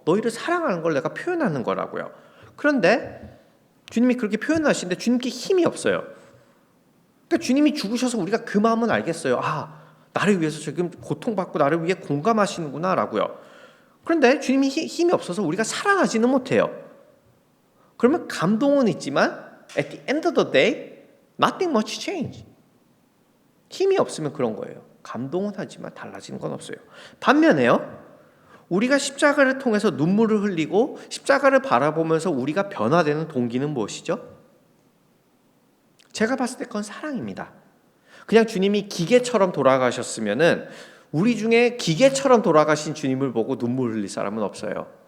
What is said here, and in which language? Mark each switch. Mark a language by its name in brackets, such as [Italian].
[Korean] 너희를 사랑하는 걸 내가 표현하는 거라고요. 그런데 주님이 그렇게 표현하시는데 주님께 힘이 없어요. 그러니까 주님이 죽으셔서 우리가 그 마음은 알겠어요. 아, 나를 위해서 지금 고통받고 나를 위해 공감하시는구나 라고요. 그런데 주님이 힘이 없어서 우리가 사랑하지는 못해요. 그러면 감동은 있지만 [English] at the end of the day nothing much change. [Korean] 힘이 없으면 그런 거예요. 감동은 하지만 달라지는 건 없어요. 반면에요, 우리가 십자가를 통해서 눈물을 흘리고 십자가를 바라보면서 우리가 변화되는 동기는 무엇이죠? 제가 봤을 때 그건 사랑입니다. 그냥 주님이 기계처럼 돌아가셨으면은 우리 중에 기계처럼 돌아가신 주님을 보고 눈물 흘릴 사람은 없어요.